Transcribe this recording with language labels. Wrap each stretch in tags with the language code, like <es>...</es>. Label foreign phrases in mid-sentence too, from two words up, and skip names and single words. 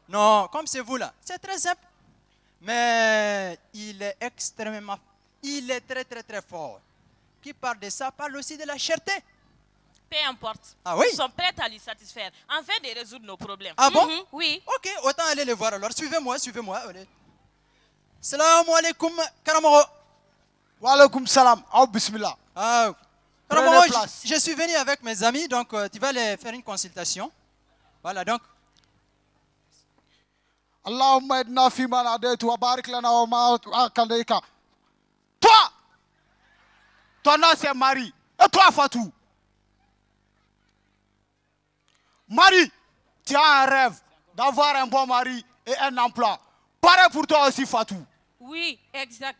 <fr>Non, comme c'est vous là, c'est très simple. Mais il est extrêmement... Il est très très très fort. Qui parle de ça, parle aussi de la cherté. Peu importe. Ah oui? Nous sommes prêts à lui satisfaire, afin de résoudre nos problèmes. Ah bon? Oui. Ok, autant aller les voir alors. Suivez-moi, suivez-moi.</fr> <ar>سلام عليكم, Karamoro. وعليكم السلام. Oh, بسم الله.</ar> <fr>Ah, Karamoro, je suis venu avec mes amis, donc tu vas les faire une consultation. Voilà, donc.</fr> <ar>اللهم اهدنا فيمن هديت وبارك لنا وما عندك.</ar> <fr>Toi, ton nom c'est Marie. Et toi, Fatou? Marie, tu as un rêve d'avoir un bon mari et un emploi. Pareil pour toi aussi, Fatou. Oui, exact.</fr>